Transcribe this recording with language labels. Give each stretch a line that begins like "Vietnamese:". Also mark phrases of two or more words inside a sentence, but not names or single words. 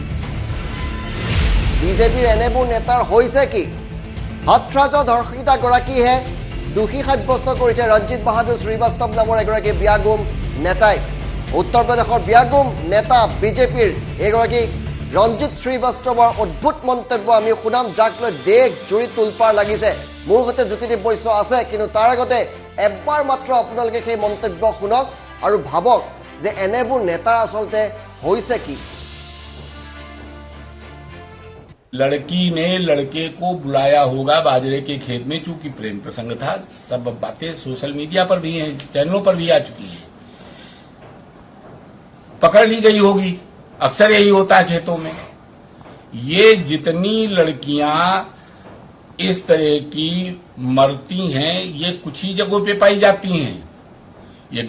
Assamese: বিজেপিৰ এনেবোৰ নেতাৰ হৈছে কি হাতৰাজৰ ধৰ্ষিতা গৰাকীহে দোষী সাব্যস্ত কৰিছে ৰঞ্জিত বাহাদুৰ শ্ৰীবাস্তৱ নামৰ এগৰাকী বিয়াগুম নেতাই উত্তৰ প্ৰদেশৰ বিয়াগুম নেতা বিজেপিৰ এগৰাকী ৰঞ্জিত শ্ৰীবাস্তৱৰ অদ্ভুত মন্তব্য আমি শুনাম যাক লৈ দেশ জুৰি তোলপাৰ লাগিছে মোৰ সৈতে জ্যোতিদীপ বৈশ্য আছে কিন্তু তাৰ আগতে এবাৰ মাত্ৰ আপোনালোকে সেই মন্তব্য শুনক আৰু ভাবক যে এনেবোৰ নেতাৰ আচলতে হৈছে কি
Hindi: लड़की ने लड़के को बुलाया होगा बाजरे के खेत में चूंकि प्रेम प्रसंग था सब बातें सोशल मीडिया पर भी हैं चैनलों पर भी आ चुकी हैं पकड़ ली गई होगी अक्सर यही होता है खेतों में ये जितनी लड़कियां इस तरह की मरती हैं ये कुछ ही जगहों पे पाई जाती हैं ये